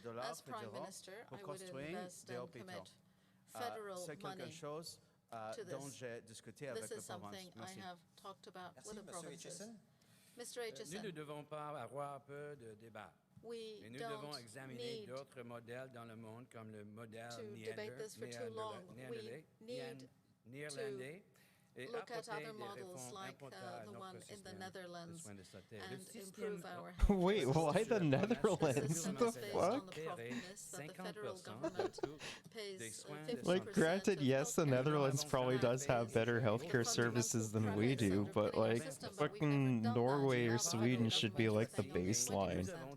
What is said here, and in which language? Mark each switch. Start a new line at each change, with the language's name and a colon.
English: As Prime Minister, I would invest and commit federal money to this. This is something I have talked about with the provinces. Mr. Aitchison.
French: Nous ne devons pas avoir peur de débat. Mais nous devons examiner d'autres modèles dans le monde comme le modèle néerlandais.
English: Look at other models like the one in the Netherlands and improve our health. Wait, why the Netherlands? What the fuck? The federal government pays 50%. Like, granted, yes, the Netherlands probably does have better healthcare services than we do, but like, fucking Norway or Sweden should be like the baseline.